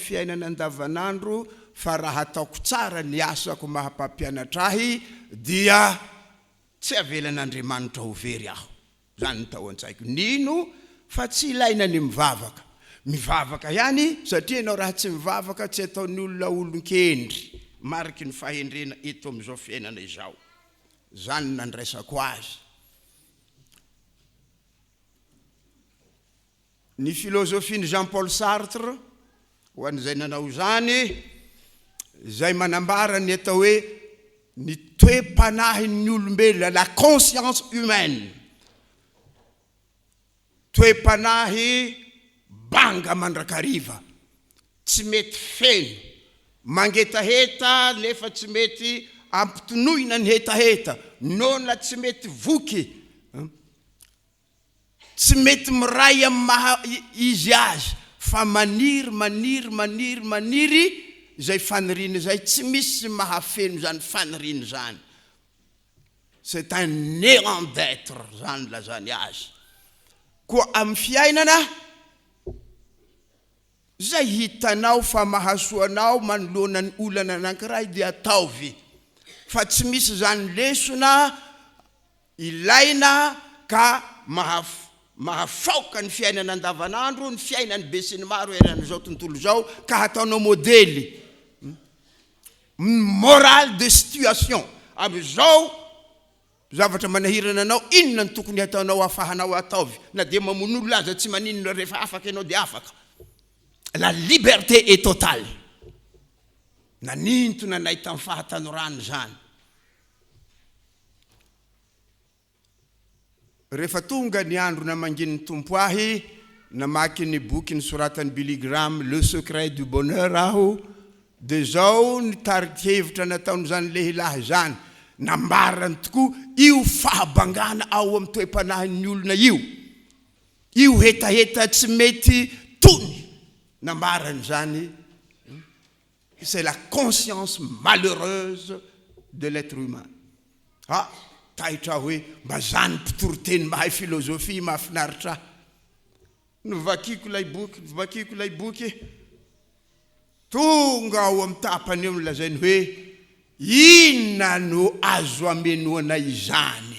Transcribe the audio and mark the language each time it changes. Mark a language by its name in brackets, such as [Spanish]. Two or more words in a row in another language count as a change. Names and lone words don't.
[Malagasy] fiainana andavanandro fa raha ataoko tsara ny asako mahapampianatra ahy dia tsy avelan'Andriamanitra ho very aho zany ny tao an-tsaiko nino fa tsy ilaina ny mivavaka ihany satria ianao raha tsy mivavaka tsy ataon'ny olona olon-kendry mariky ny fahendrena eto amin'izao fiainana izao zany nandraisako azy ny philosophie Jean-Paul Sartre ho an'izay nanao zany zay manambara ny atao hoe ny toe-panahin'ny olombelona [French] la conscience humaine [Malagasy] toe-panahy banga mandrakariva tsy mety feno mangetaheta nefa tsy mety ampitonoina ny hetaheta nona tsy mety voky tsy mety miray amin'ny izy azy fa maniry zay faniriana zay tsy misy mahafeno zany faniriana zany [French] c'est un néant d'être [Malagasy] zany lazany azy koa amin'ny fiainana zay hitanao fa mahasoanao manoloana ny olana anankiray dia ataovy fa tsy misy zany lesona ilaina ka mahafaoka ny fiainana andavanandro ny fiainany be sy ny maro eran'izao tontolo zao ka hataonao modely [French] moral de situation [Malagasy] am'izao zavatra manahirana anao inona ny tokony hataonao afahanao ataovy na dia mamono olona aza tsy maninona rehefa afaka ianao dia afaka [French] la liberté est totale. [Malagasy] Nanintona nahita amin'ny fahatanorana zany. Rehefa tonga ny andro namangin'ny tompo ahy, namaky ny boky nisoratany Billy Graham, Le Secret du Bonheur aho, de zao nitarika hevitra nataony zany lehilahy zany, nambarany tokoa io fahabangana ao amin'ny toe-panahin'ny olona io hetaheta tsy mety tony, nambarany zany. [French] C'est la conscience malheureuse de l'être humain. [Malagasy] Tahitra hoe mba zany mpitoroteny mahay philosophie mahafinaritra. Novakiko lay boky, tonga ao amin'ny tapany eo lazainy hoe inona no azo amenoana izany?